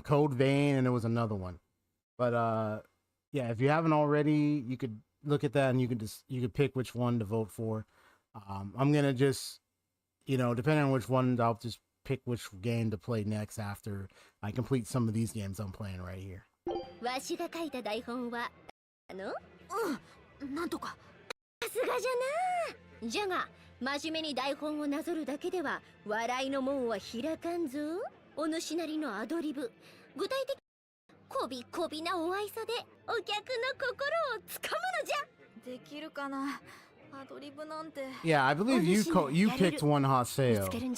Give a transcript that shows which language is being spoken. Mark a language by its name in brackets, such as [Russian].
[English] Code Vein, and there was another one. But yeah, if you haven't already, you could look at that and you could pick which one to vote for. I'm gonna just, depending on which one, I'll just pick which game to play next after I complete some of these games I'm playing right here. [Japanese] わしが書いた台本はなんとかさすがじゃな。じゃが真面目に台本をなぞるだけでは笑いの門は開かんぞ。お主なりのアドリブ、具体的こびこびなお愛さでお客の心をつかむのじゃ。できるかな。アドリブなんて。 [English] Yeah, I believe you picked one hot sale.